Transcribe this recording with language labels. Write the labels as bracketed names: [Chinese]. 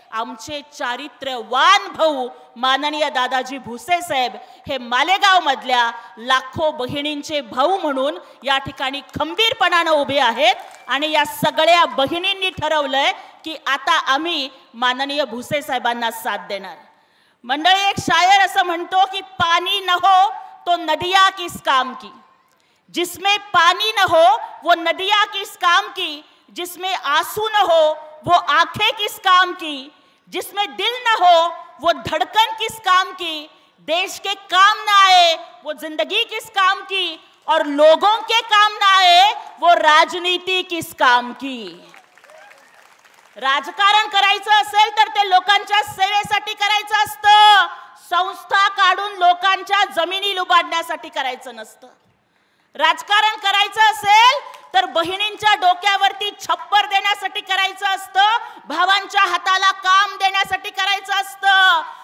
[Marathi] आमचे चारित्र्यवान भाऊ माननीय दादाजी भुसे साहेब हे मालेगाव मधल्या लाखो बहिणींचे भाऊ म्हणून या ठिकाणी खंबीरपणाने उभे आहेत आणि या सगळ्या बहिणींनी ठरवलंय की आता आम्ही माननीय भुसे साहेबांना साथ देणार। मंडळी, एक शायर असं म्हणतो की [Hindi] पानी न हो तो नदियां किस काम की, जिसमें पानी न हो वो नदियां किस काम की, जिसमें आंसू न हो वो आंखें किस काम की, जिसमें दिल न हो वो धड़कन किस काम की, देश के काम न आए वो जिंदगी किस काम की, और लोगों के काम न आए वो राजनीति किस काम की। [Marathi] राजकारण करायचं असेल तर ते लोकांच्या सेवेसाठी करायचं असतं, संस्था काढून लोकांच्या जमिनी लुबाडण्यासाठी करायचं नसतं। राजकारण करायचं असेल तर बहिणींच्या डोक्यावरती छप्पर देण्यासाठी करायचं असतं, भावांच्या हाताला काम देण्यासाठी करायचं असतं।